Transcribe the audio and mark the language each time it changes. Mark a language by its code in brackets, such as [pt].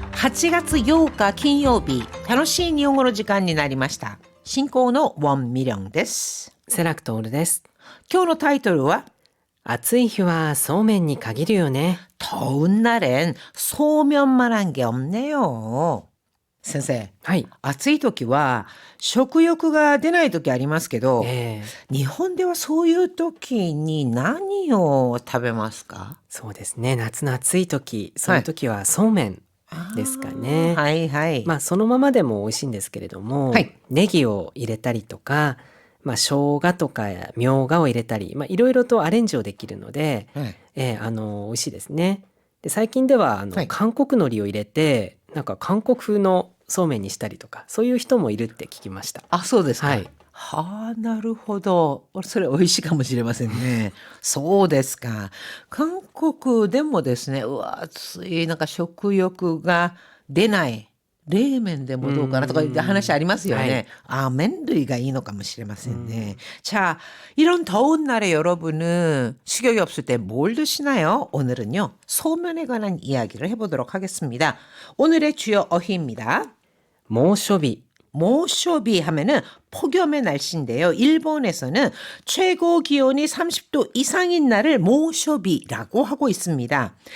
[ja] 8月8日金曜日、楽しい日本語の時間になりました。進行のウォン・ミリョンです。セラクトールです。今日のタイトルは暑い日はそうめんに限るよね。 [ko] 더운 날엔 소면만 한 게 없네요. [ja] 先生、はい。暑い時は食欲が出ない時ありますけど、え日本ではそういう時に何を食べますか？そうですね。夏の暑い時、そういう時はそうめんですかね。はいはい。そのままでも美味しいんですけれども、はいネギを入れたりとか、生姜とかみょうがを入れたり、いろいろとアレンジをできるので、はい美味しいですね。で、最近でははい韓国海苔を入れて、なんか韓国風のそうめんにしたりとか、そういう人もいるって聞きました。あ、そうですか。はい。はあ、なるほど。それ美味しいかもしれませんね。そうですか。韓国でもですね、うわ、暑い、なんか食欲が出ない。冷麺でもどうかなとかいう話ありますよね。はい。 아, 麺類がいいのかもしれませんね. [ko] 자, 이런 더운 날에 여러분은 식욕이 없을 때 뭘 드시나요? 오늘은요, 소면에 관한 이야기를 해보도록 하겠습니다. 오늘의 주요 어휘입니다. [ja] 猛暑日。 [ko] 모쇼비 하면은 폭염의 날씨인데요. 일본에서는 최고 기온이 30도 이상인 날을 모쇼비라고 하고 있습니다.